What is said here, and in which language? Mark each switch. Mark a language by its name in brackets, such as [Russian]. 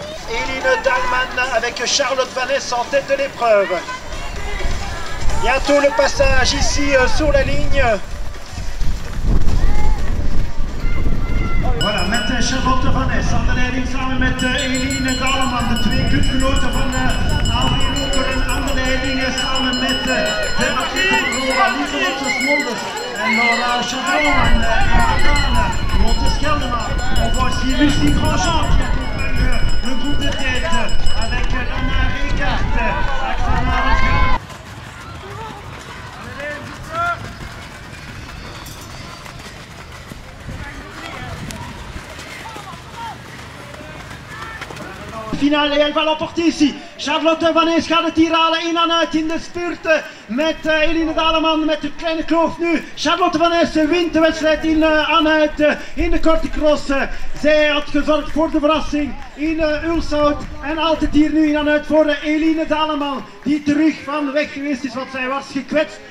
[French] Eline Taleman avec Charlotte Vanesse en tête de l'épreuve. Bientôt le passage ici sur la ligne. [Dutch] Voilà, met Charlotte Vanesse aan de leiding samen met Eline Taleman, de twee clubgenoten van Henri Lokeren aan de leiding samen met de atleten van Rora, Lieselotte Smolders en Laura Chavron en Madame Lotte Scheldeman. [French] On voit aussi Lucie Grandjean qui accompagne le groupe de tête avec Lana Rekart, Axana Rekart. Finale, et elle va l'emporter ici. [Dutch] Charlotte Vanesse gaat het hier halen, in en uit in de spurt met Eline Taleman met de kleine kloof nu. Charlotte Vanesse wint de wedstrijd in en uit in de korte cross. Zij had gezorgd voor de verrassing in Ulshout en altijd hier nu in en uit voor Eline Taleman die terug van weg geweest is, want zij was gekwetst.